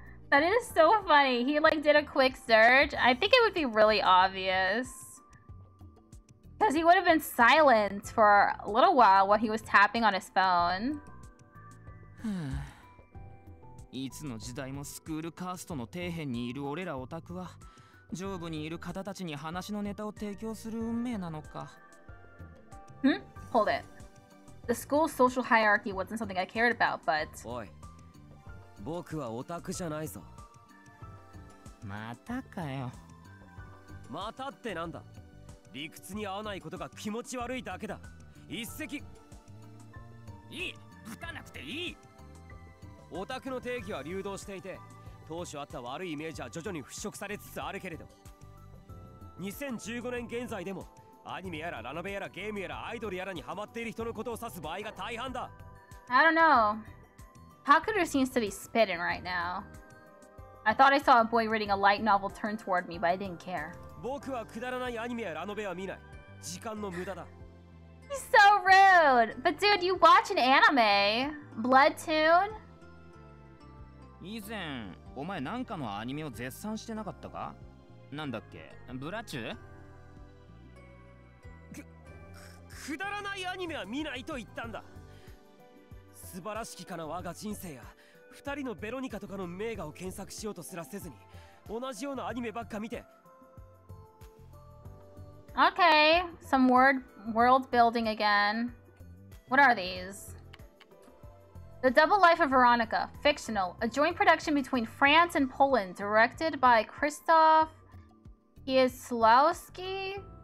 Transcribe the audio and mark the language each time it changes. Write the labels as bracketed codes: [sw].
[en] That is so funny. He like did a quick search. I think it would be really obvious. Because he would have been silent for a little while while he was tapping on his phone. [ja] いつの時代もスクールカーストの底辺にいる俺らオタクは上部にいる方たちに話のネタを提供する運命なのか。 [en] Hold it. The school's social hierarchy wasn't something I cared about, but... [ja] おい、僕はオタクじゃないぞ。またかよ。またってなんだ。理屈に合わないことが気持ち悪いだけだ。一石。いい、ぶたなくていい。オタクの定義は流動していて、当初あった悪いイメージは徐々に払拭されつつあるけれど、2015年現在でもアニメやらラノベやらゲームやらアイドルやらにハマっている人のことを指す場合が大半だ。 [en] I don't know. Hakuder seems to be spitting right now. I thought I saw a boy reading a light novel turn toward me, but I didn't care. [ja] 僕はくだらないアニメやラノベは見ない。時間の無駄だ。 [en] He's so rude! But dude, you watch an anime? Bloodtoon? [ja] 以前、お前なんかのアニメを絶賛してなかったか？なんだっけ？ブラチュ？くだらないアニメは見ないと言ったんだ。素晴らしきかな我が人生や二人のベロニカとかの名画を検索しようとすらせずに同じようなアニメばっか見て。 [en] Okay, some world building again. What are these? The Double Life of Veronica, fictional, a joint production between France and Poland, directed by Krzysztof Kieslowski.